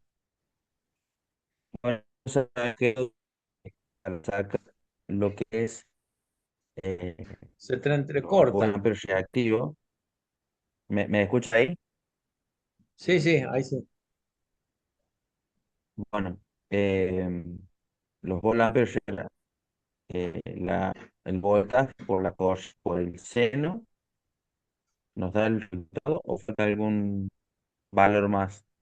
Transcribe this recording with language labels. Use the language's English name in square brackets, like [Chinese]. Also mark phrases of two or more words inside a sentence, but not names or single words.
[Spanish] bueno, sabes que al sacar lo que es eh, se te los entrecorta. volt-ampere reactivos, ¿me escucha ahí? Sí, sí, ahí sí. Bueno, eh, los volt-ampere, el voltaje por el seno, ¿nos da el resultado o falta algún valor más?